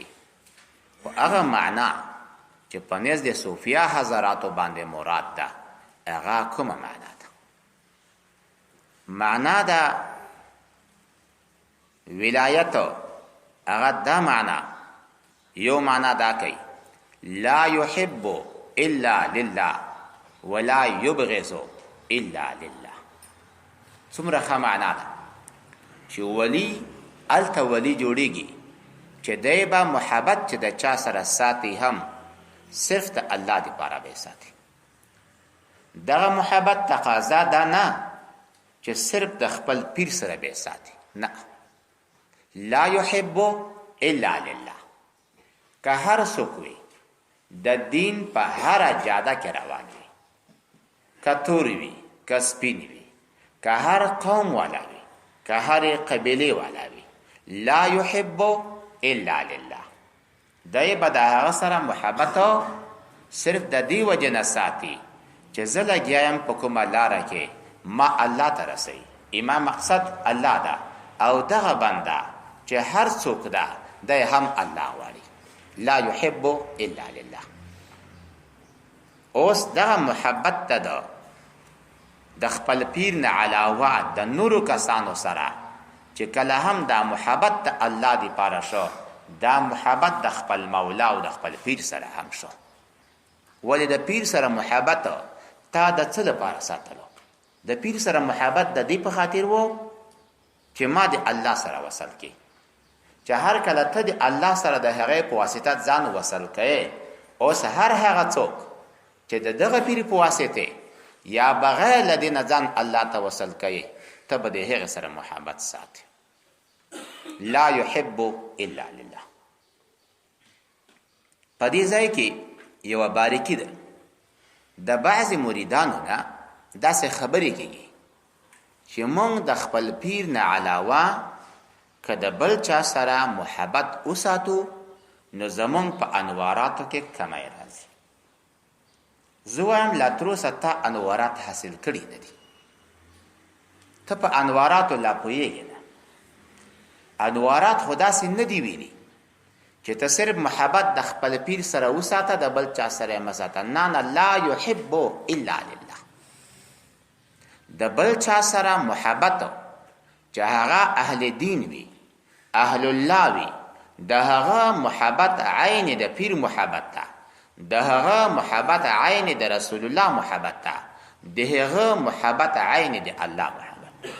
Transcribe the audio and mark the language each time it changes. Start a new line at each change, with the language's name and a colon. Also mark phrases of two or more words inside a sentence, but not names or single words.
Pashto: خو هغه معنا چې په نزد صوفیا حضراتو باندې مراد ده هغه کومه معنا ده؟ معنا ده ولایت هغه دا معنا، یو معنا دا کوي
Arabic: لا يحب الا لله ولا يبغض الا لله.
Pashto: څومره ښه معنا ده چې ولی الته ولی جوړیږي چې دی به محبت چې د چا سره ساتي هم صرف د الله دپاره به ساتي. دغه محبت تقاضا دا نه چې صرف د خپل پیر سره به ساتي، نه.
Arabic: لا يحب الا لله.
Pashto: که هر څوک وي د دین په هره جاده کې روان وي، که توري وي، که سپین وي، که هر قوم والا وي، که هر قبیله والا وي،
Arabic: لا يحب الا لله.
Pashto: دی به د هغه سره محبت صرف د دې وجې نه ساتي چې زه لګیا یم په کومه لاره کې ما الله ته رسوي، ما مقصد الله ده او دغه بنده چې هر څوک ده دی هم الله غواړي.
Arabic: لا يحب الا لله.
Pashto: اوس دغه محبت ته ده د خپل پیر نه علاوه د نورو کسانو سره چې کله هم دا محبت د الله دپاره شو، دا محبت د خپل مولا او د خپل پیر سره هم شو. ولې د پیر سره محبت تا د څه لپاره ساتلو؟ د پیر سره محبت د دې په خاطر و چې ما د الله سره وصل کې، چې هر کله ته د الله سره د هغې په واسطه ځان وصل کوې، اوس هر هغه څوک چې د دغه پیر په واسطه یا بغیر له دې نه ځان الله ته وصل کوې، ته به د هغې سره محبت ساتې.
Arabic: لا يحب الا لله.
Pashto: په دې ځای کې یوه باریکي ده. د بعضې مریدانو نه داسې خبرې کېږي چې موږ د خپل پیر نه علاوه که د بل چا سره محبت وساتو نو زمونږ په انواراتو کې کمی راځي. زه وایم لا تروسه تا انوارات حاصل کړي نه دي، ته په انواراتو لا پوهېږې نه. انوارات خو داسې نه دي ویلي چې ته صرف محبت د خپل پیر سره وساته د بل چا سره یې مه ساته. نه،
Arabic: لا يحب الا لله.
Pashto: د بل چا سره محبت چې هغه اهل دین وي،
Arabic: اهل الله
Pashto: وي، د هغه محبت عین د پیر محبت ده، د هغه محبت عین د رسول الله محبت ده، د هغه محبت عین د الله محبت.